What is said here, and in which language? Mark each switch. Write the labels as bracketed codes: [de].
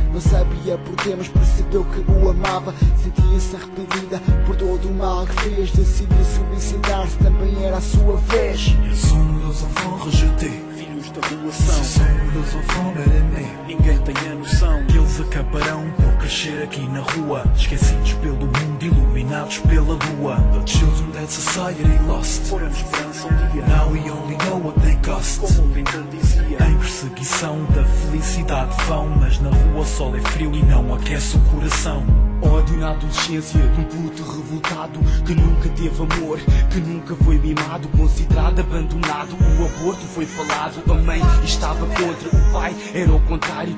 [pt] Não sabia porquê, mas percebeu que o amava. Sentia-se arrependida por todo o mal que fez. Decidiu suicidar-se, também era a sua vez. Sonho dos avós, rejeitei filhos da rua são. Sonho dos avós, era meu. Ninguém tem a noção que eles acabarão por crescer aqui na rua. Esquecidos pelo mundo, iluminados pela lua. [en] The children that society lost [pt] foram esperança um dia. [en] Now we only know what they cost. [pt] Como Lincoln dizia, em perseguição da felicidade vão. Mas na rua o sol é frio e não aquece o coração. Ódio na adolescência de um puto revoltado. Que nunca teve amor, que nunca foi mimado. Considerado abandonado, o aborto foi falado. A mãe estava contra, o pai era o contrário.